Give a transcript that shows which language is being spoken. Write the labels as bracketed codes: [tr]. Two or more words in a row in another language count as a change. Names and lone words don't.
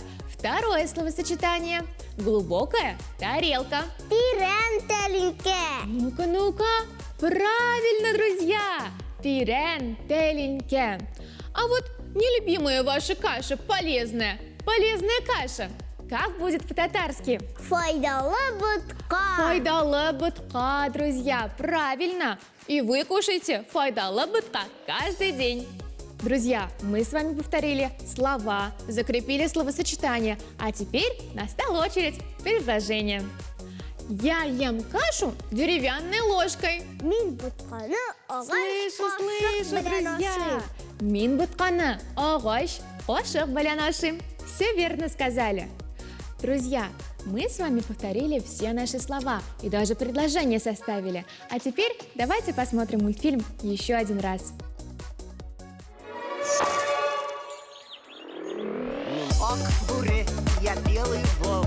[ru] Второе словосочетание – глубокая тарелка. [tt] Тирен теленке. [ru] Ну-ка. Правильно, друзья. [tt] Тирен теленке. [ru] А вот нелюбимая ваша каша полезная. Полезная каша. Как будет по-татарски? [tt] Файдалы бутка. Файдалы бутка, [ru] друзья. Правильно. И вы кушаете [tt] файдалы бутка [ru] каждый день. Друзья, мы с вами повторили слова, закрепили словосочетание, а теперь настала очередь предложения. Я ем кашу деревянной ложкой. [tt] Мин бутканы агач [ru] Слышу, друзья. [tt] Мин бутканы агач кашек белән ашыйм. [ru] Все верно сказали. Друзья, Мы с вами повторили все наши слова и даже предложения составили. А теперь давайте посмотрим мультфильм еще один раз. Ок, буре, я белый волк.